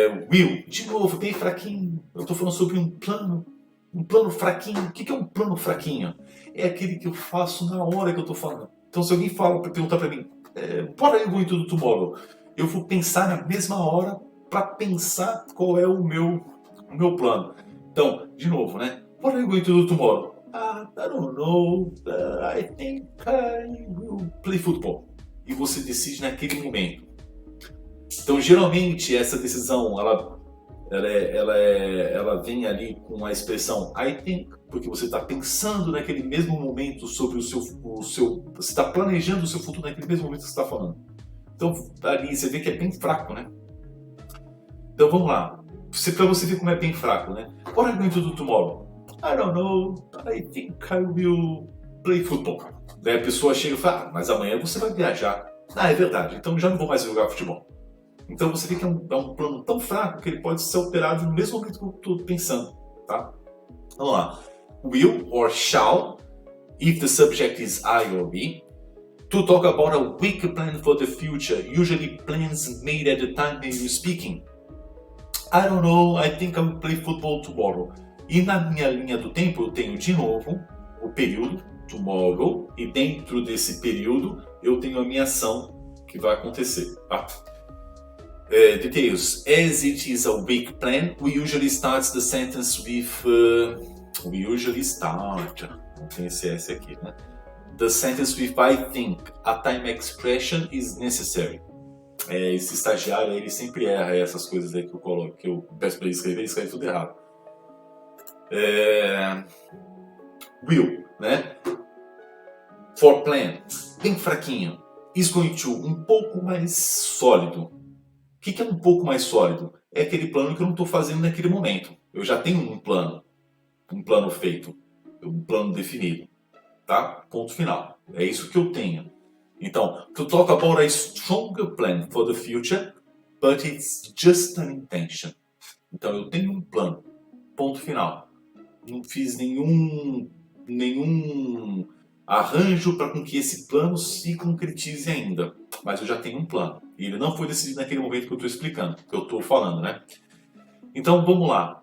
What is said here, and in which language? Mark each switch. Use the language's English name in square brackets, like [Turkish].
[Portuguese] Will, de novo, bem fraquinho. Eu estou falando sobre um plano fraquinho. O que é um plano fraquinho? É aquele que eu faço na hora que eu estou falando. Então, se alguém perguntar para mim, [English] what are you going to do tomorrow? [Portuguese] Eu vou pensar na mesma hora para pensar qual é o meu plano. Então, de novo, né? [English] What are you going to do tomorrow? I don't know. I think I will play football. [Portuguese] E você decide naquele momento. Então, geralmente, essa decisão, ela vem ali com a expressão [English] I think, [Portuguese] porque você está pensando naquele mesmo momento sobre você está planejando o seu futuro naquele mesmo momento que você está falando. Então, ali você vê que é bem fraco, né? Então, vamos lá. Para você ver como é bem fraco, né? [English] What are you going to do tomorrow? I don't know. I think I will play football. [Portuguese] Daí a pessoa chega e fala, mas amanhã você vai viajar. É verdade. Então já não vou mais jogar futebol. Então você vê que é um plano tão fraco que ele pode ser alterado no mesmo momento que eu estou pensando, tá? Vamos lá. [English] Will or shall, if the subject is I or we, to talk about a weak plan for the future, usually plans made at the time that you're speaking. I don't know, I think I will play football tomorrow. [Portuguese] E na minha linha do tempo eu tenho de novo o período, tomorrow, e dentro desse período eu tenho a minha ação que vai acontecer, tá? [English] Details. As it is a weak plan, we usually start the sentence with... [Portuguese] não tem esse S aqui, né? [English] The sentence with I think a time expression is necessary. [Portuguese] Esse estagiário ele sempre erra essas coisas aí que eu coloco, que eu peço para ele escreve tudo errado. Will, né? [English] For plan, [Portuguese] bem fraquinho. Is going to, um pouco mais sólido. O que é um pouco mais sólido? É aquele plano que eu não estou fazendo naquele momento. Eu já tenho um plano feito, um plano definido, tá? Ponto final. É isso que eu tenho. [English] Então, to talk about a stronger plan for the future, but it's just an intention. [Portuguese] Então, eu tenho um plano. Ponto final. Não fiz nenhum arranjo para que esse plano se concretize ainda. Mas eu já tenho um plano. E ele não foi decidido naquele momento que eu estou explicando, que eu estou falando, né? Então, vamos lá.